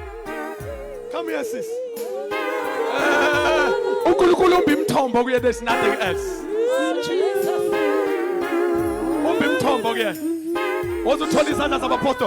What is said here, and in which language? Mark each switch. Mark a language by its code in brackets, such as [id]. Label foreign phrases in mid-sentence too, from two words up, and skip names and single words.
[en] Come here sis. [zu] uNkulunkulu umbi imthombo kuye, [en] there's nothing else. [zu] Umbi imthombo kuye. Wozuthola izandla zabapostoli.